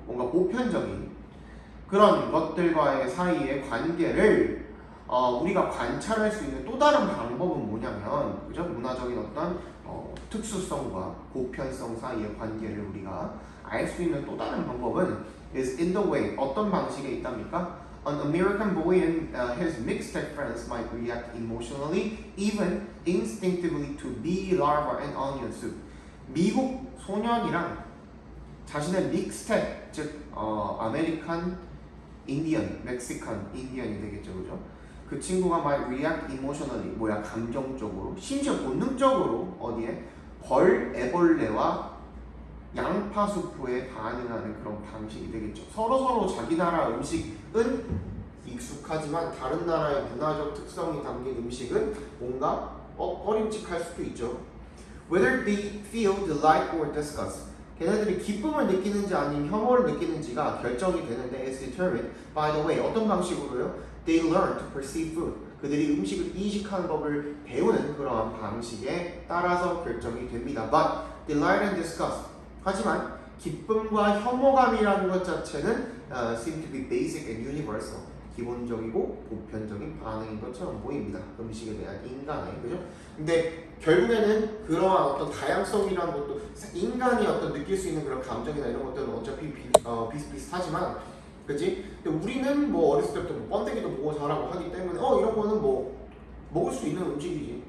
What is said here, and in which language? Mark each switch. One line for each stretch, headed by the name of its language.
Korean: 뭔가 보편적인 그런 것들과의 사이의 관계를 우리가 관찰할 수 있는 또 다른 방법은 뭐냐면, 그죠? 문화적인 어떤 특수성과 보편성 사이의 관계를 우리가 알 수 있는 또 다른 방법은
English: is in the way.
Korean: 어떤 방식에 있답니까?
English: An American boy and his mixed friends might react emotionally, even instinctively to bee larvae and onion soup.
Korean: 미국 소년이랑 자신의 믹스텍, 즉 아메리칸 인디언, 멕시칸 인디언이 되겠죠, 그죠? 그 친구가
English: might react emotionally,
Korean: 뭐야, 감정적으로, 심지어 본능적으로 어디에 벌, 애벌레와 양파 수프에 반응하는 그런 방식이 되겠죠. 서로 자기 나라 음식은 익숙하지만 다른 나라의 문화적 특성이 담긴 음식은 뭔가 꺼림칙할 수도 있죠.
English: Whether they feel delight or disgust.
Korean: 걔네들이 기쁨을 느끼는지 아니면 혐오를 느끼는지가 결정이 되는데
English: is determined by the way.
Korean: 어떤 방식으로요?
English: They learn to perceive food.
Korean: 그들이 음식을 인식하는 법을 배우는 그러한 방식에 따라서 결정이 됩니다.
English: But delight and disgust.
Korean: 하지만 기쁨과 혐오감이라는 것 자체는
English: seem to be basic and universal.
Korean: 기본적이고 보편적인 반응인 것처럼 보입니다. 음식에 대한 인간의, 그죠? 근데 결국에는 그러한 어떤 다양성이라는 것도 인간이 어떤 느낄 수 있는 그런 감정이나 이런 것들은 어차피 비슷비슷하지만, 그치? 근데 우리는 뭐 어렸을 때부터 뭐 번데기도 보고 자라고 하기 때문에 이런 거는 뭐 먹을 수 있는 음식이지.